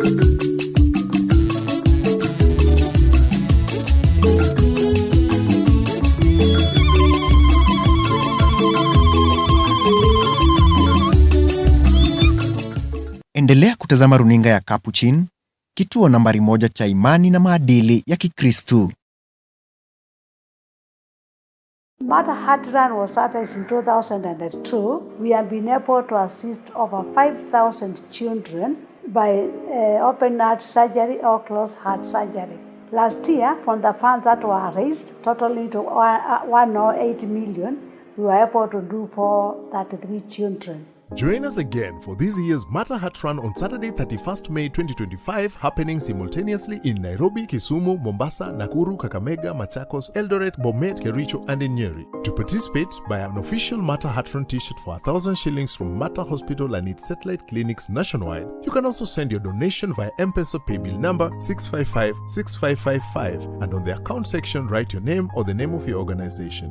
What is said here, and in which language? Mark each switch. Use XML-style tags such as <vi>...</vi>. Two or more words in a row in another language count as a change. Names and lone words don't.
<sw>Endelea kutazama runinga ya Capuchin, kituo nambari 1 cha imani na maadili ya Kikristu.</sw> <en>Mata Hatran was started in 2002. We have been able to assist over 5,000 children by open heart surgery or closed heart surgery. Last year, from the funds that were raised, totaling to 108 million, we were able to do for 33 children. Join us again for this year's Mata Hat Run on Saturday 31st May 2025, happening simultaneously in Nairobi, Kisumu, Mombasa, Nakuru, Kakamega, Machakos, Eldoret, Bomet, Kericho and in Nyeri. To participate, buy an official Mata Hat Run t-shirt for 1,000 shillings from Mata Hospital and its satellite clinics nationwide. You can also send your donation via Mpesa Paybill number 655-6555 and on the account section write your name or the name of your organization.</en>